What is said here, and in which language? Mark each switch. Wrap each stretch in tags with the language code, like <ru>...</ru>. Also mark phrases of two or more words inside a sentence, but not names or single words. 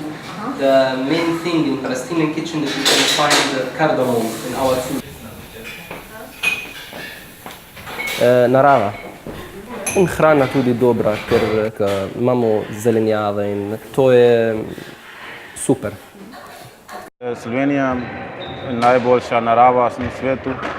<en>The main thing in Palestinian kitchen that you can find cardamom in our food.</en> <sl>Narava. In hrana tudi dobra, ker imamo zelenjave in to je super. Slovenija je najboljša narava na svetu.</sl>